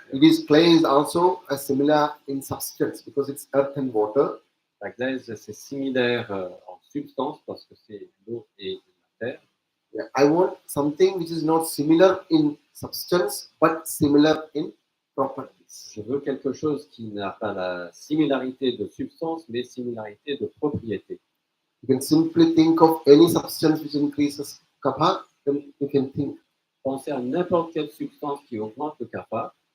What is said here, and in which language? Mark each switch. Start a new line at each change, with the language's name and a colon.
English: it is clay is also a similar in substance because it's earth and water.
French: La glaise, c'est similaire en substance parce que c'est l'eau et la terre.
English: Yeah, I want something which is not similar in substance but similar in properties.
French: Je veux quelque chose qui n'a pas la similarité de substance, mais similarité de propriété.
English: You can simply think of any substance which increases kapha, then you can think.
French: Pensez à n'importe quelle substance qui augmente le kapha.